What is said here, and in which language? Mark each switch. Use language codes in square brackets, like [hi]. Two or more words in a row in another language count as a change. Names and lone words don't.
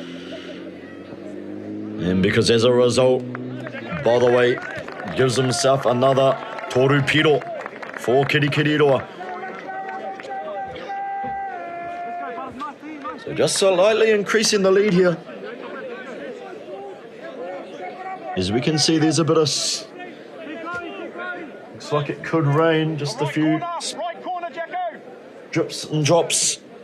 [en] And because as a result, by the way, gives himself another [mi] toru piro [en] for Kiri Roa. So just slightly increasing the lead here. As we can see, there's a bit of... looks like it could rain, just a few drips and drops.